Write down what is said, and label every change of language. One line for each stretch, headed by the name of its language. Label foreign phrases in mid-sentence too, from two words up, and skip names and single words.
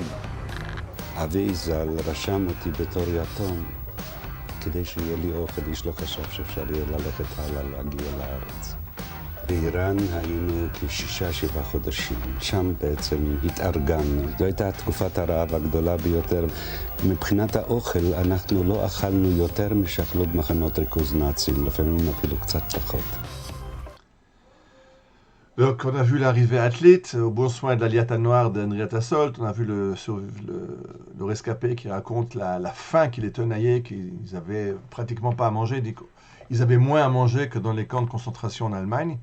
Hebrew: אבי ז"ל רשם אותי בתור יתום, כדי שיהיה לי אוכל, איש לא חשב שאפשר יהיה ללכת הלאה להגיע לארץ. באיראן היינו כ6-7 חודשים, שם בעצם התארגנו. זו הייתה תקופת הרעב הגדולה ביותר. מבחינת האוכל אנחנו לא אכלנו יותר משאכלו במחנות ריכוז נאצים, לפעמים אפילו קצת פחות.
French: Donc, on a vu l'arrivée athlète, au bon soin de l'Aliata Noire d'Henrietta Salt. On a vu le rescapé qui raconte la faim qui les tenaillait, qu'ils avaient pratiquement pas à manger. Ils avaient moins à manger que dans les camps de concentration en Allemagne.